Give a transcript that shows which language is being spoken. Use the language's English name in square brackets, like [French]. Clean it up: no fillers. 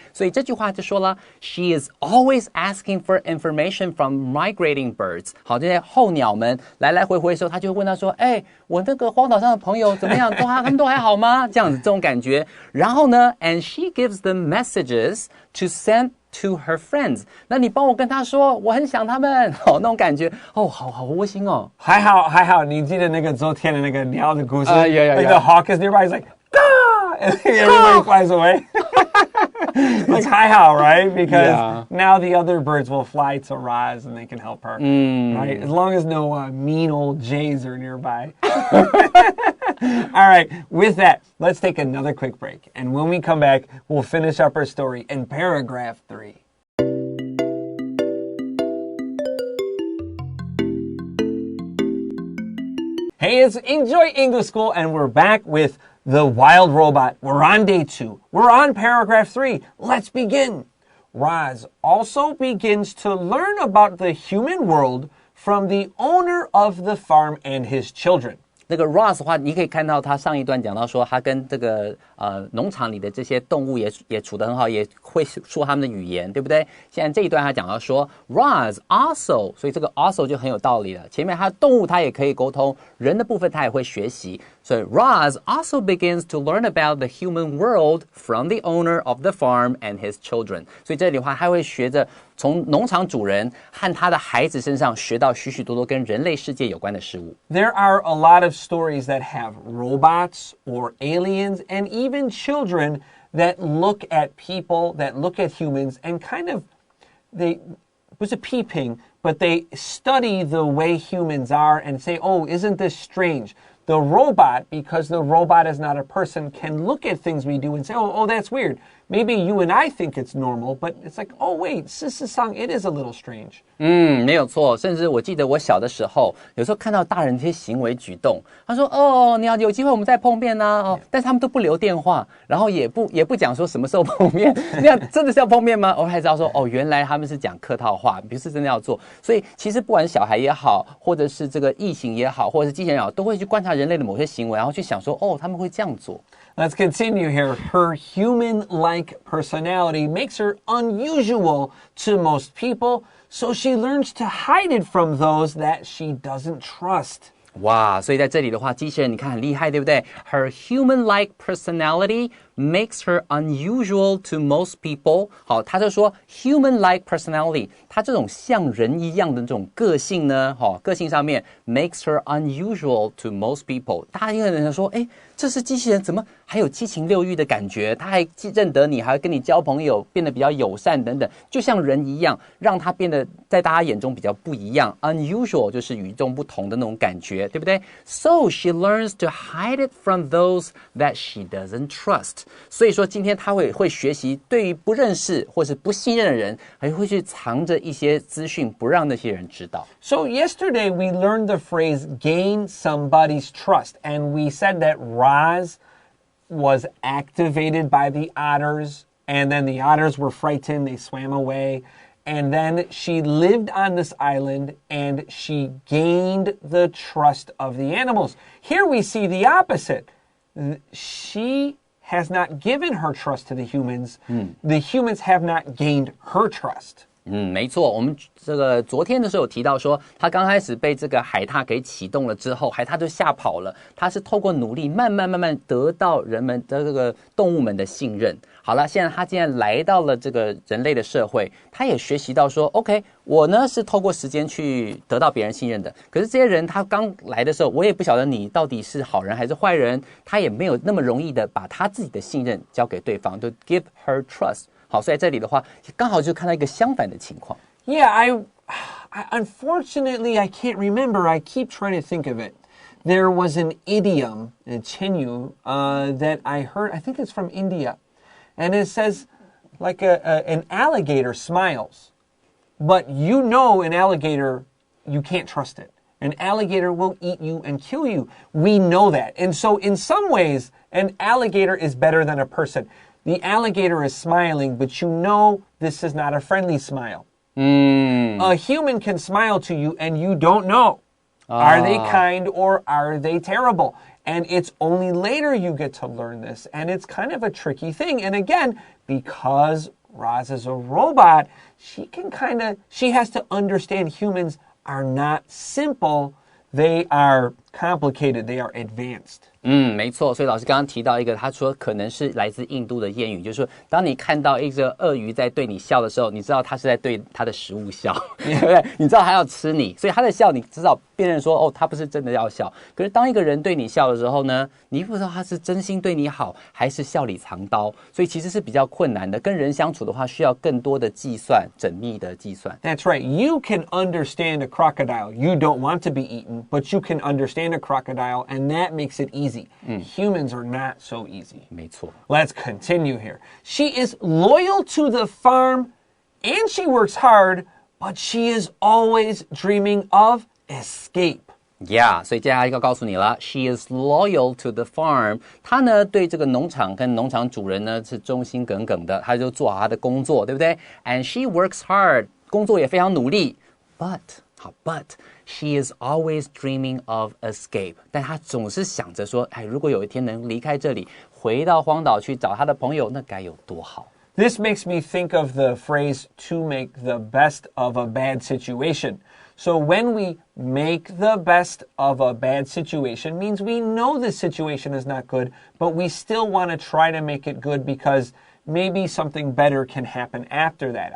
[Chinese] 所以这句话就说了 [English] She is always asking for information from migrating birds. [Chinese] 好，这些候鸟们来来回回的时候，他就问他说，我那个荒岛上的朋友怎么样？他们都还好吗？这样子这种感觉。然后呢 [English] and she gives them messages to send to her friends. [Chinese] 那你帮我跟他说，我很想他们，那种感觉，好窝心哦。还好，你记得那个昨天的那个鸟的故事？ [English] Yeah. Like the hawk is nearby, he's like, ah! And everybody flies away. Like, hi how, right? Because now the other birds will fly to Roz and they can help her. Right? As long as no mean old jays are nearby. All right, with that, let's take another quick break. And when we come back, we'll finish up our story in paragraph 3. Hey, it's Enjoy English School, and we're back with The Wild Robot. We're on day 2. We're on paragraph 3. Let's begin. Roz also begins to learn about the human world from the owner of the farm and his children. [Chinese] 那个 Ross 的话，你可以看到他上一段讲到说，他跟这个农场里的这些动物也处得很好，也会说他们的语言，对不对？现在这一段他讲到说 [English] Ross also， [Chinese] 所以这个 also 就很有道理了。前面他动物他也可以沟通，人的部分他也会学习。所以 [English] Ross also begins to learn about the human world from the owner of the farm and his children。 [Chinese] 所以这里的话，他会学着从农场主人和他的孩子身上学到许许多多跟人类世界有关的事物。 [English] There are a lot of stories that have robots or aliens and even children that look at people, that look at humans and kind of, they was a peeping, but they study the way humans are and say, oh, isn't this strange? The robot, because the robot is not a person, can look at things we do and say, oh, that's weird. Maybe you and I think it's normal, but it's like, oh, wait, [Chinese] 事实上 [English] it is a little strange. [Chinese] 没有错。甚至我记得我小的时候，有时候看到大人这些行为举动，他说，你要有机会我们再碰面啊，但是他们都不留电话，然后也不讲说什么时候碰面，那样真的是要碰面吗？我还知道说，原来他们是讲客套话，不是真的要做。所以其实不管是小孩也好，或者是这个异形也好，或者是机器人也好，都会去观察人类的某些行为，然后去想说，他们会这样做。 [English] Let's continue here. Her human-like personality makes her unusual to most people, so she learns to hide it from those that she doesn't trust. [Chinese] 哇，所以在这里的话，机器人你看很厉害，对不对？ [English] Her human-like personality makes her unusual to most people. [Chinese] 好，他就说 human-like personality， 他这种像人一样的这种个性呢，个性上面 [English] makes her unusual to most people. [Chinese] 大家应该人说，这是机器人，怎么还有七情六欲的感觉？他还认得你，还跟你交朋友，变得比较友善等等，就像人一样，让他变得在大家眼中比较不一样。 Unusual 就是与众不同的那种感觉，对不对？ [English] So she learns to hide it from those that she doesn't trust. [Chinese] 所以说今天他会学习对于不认识或是不信任的人，还会去藏着一些资讯，不让那些人知道。 [English] So yesterday we learned the phrase gain somebody's trust, and we said that Roz was activated by the otters, and then the otters were frightened, they swam away, and then she lived on this island and she gained the trust of the animals. Here we see the opposite. She has not given her trust to the humans. The humans have not gained her trust. [Chinese] 没错，我们这个昨天的时候有提到说，他刚开始被这个海獭给启动了之后，海獭就吓跑了。他是透过努力，慢慢得到人们的这个动物们的信任。好了，现在他既然来到了这个人类的社会，他也学习到说 ，OK， 我呢是透过时间去得到别人信任的。可是这些人他刚来的时候，我也不晓得你到底是好人还是坏人，他也没有那么容易的把他自己的信任交给对方，就 [English] give her trust。 [Chinese] 好，所以在这里的话，刚好就看到一个相反的情况。 [English] Yeah, I unfortunately I can't remember. I keep trying to think of it. There was an idiom, a chenyu, that I heard. I think it's from India, and it says like an alligator smiles, but you know an alligator, you can't trust it. An alligator will eat you and kill you. We know that, and so in some ways, an alligator is better than a person.The alligator is smiling, but you know this is not a friendly smile. A human can smile to you and you don't know. Are they kind or are they terrible? And it's only later you get to learn this. And it's kind of a tricky thing. And again, because Roz is a robot, she has to understand humans are not simple. They are complicated. They are advanced. [Chinese] 没错，所以老师刚刚提到一个，他说可能是来自印度的谚语，就是说，当你看到一只鳄鱼在对你笑的时候，你知道它是在对它的食物笑，对不对？你知道它要吃你，所以它的笑，你至少辨认说，哦，它不是真的要笑。可是当一个人对你笑的时候呢，你不知道他是真心对你好，还是笑里藏刀，所以其实是比较困难的。跟人相处的话，需要更多的计算，缜密的计算。 [English] That's right. You can understand a crocodile. You don't want to be eaten, but you can understand a crocodile, and that makes it easy.Humans are not so easy. [Chinese] 没错。 [English] Let's continue here. She is loyal to the farm and she works hard, but she is always dreaming of escape. Yeah, [Chinese] 所以接下来要告诉你了 [English] ，She is loyal to the farm. [Chinese] 她呢对这个农场跟农场主人呢是忠心耿耿的，她就做好她的工作，对不对 ？ [English] And she works hard. [Chinese] 工作也非常努力 [English] ，but she is always dreaming of escape. [Chinese] 但她总是想着说，哎，如果有一天能离开这里，回到荒岛去找她的朋友，那该有多好。 [English] This makes me think of the phrase to make the best of a bad situation. So when we make the best of a bad situation means we know the situation is not good, but we still want to try to make it good because maybe something better can happen after that.